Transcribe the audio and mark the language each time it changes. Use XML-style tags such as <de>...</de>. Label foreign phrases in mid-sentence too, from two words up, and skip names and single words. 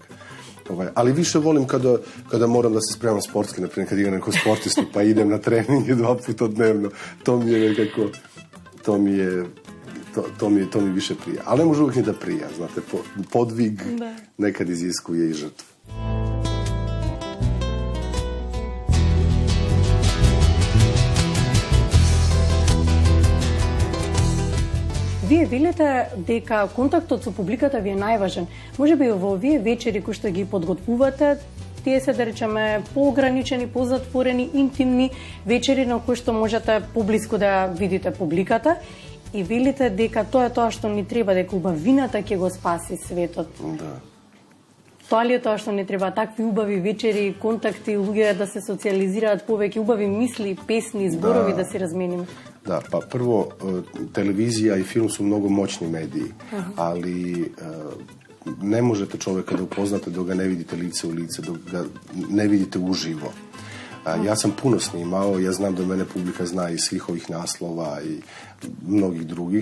<sr>Ali više volim kada moram da se spremam sportski, naprimjer kad igram neko sportistu pa idem na treninge 2 puta dnevno. To mi je nekako, to mi više prija. Ali ne može uvijek ni da prija, znate, podvig nekad iziskuje i žrtvu.</sr> <mk>Вие велите дека контактот со публиката ви е најважен. Може би во овие вечери кои што ги подготвувате, тие се, да речеме, поограничени, позатворени, интимни вечери на кои што можете поблиску да видите публиката и велите дека тоа е тоа што ни треба, дека убавината ќе го спаси светот. Да. Тоа ли е тоа што ни треба? Такви убави вечери, контакти, луѓе да се социализираат повеќе, убави мисли, песни, зборови да си размениме?</mk> <sr>Da, pa prvo, televizija i film su mnogo moćni mediji, ali ne možete čovjeka da upoznate dok ga ne vidite lice u lice, dok ga ne vidite uživo. Ja sam puno snimao, ja znam da mene publika zna iz svih ovih naslova i mnogih drugih.</sr>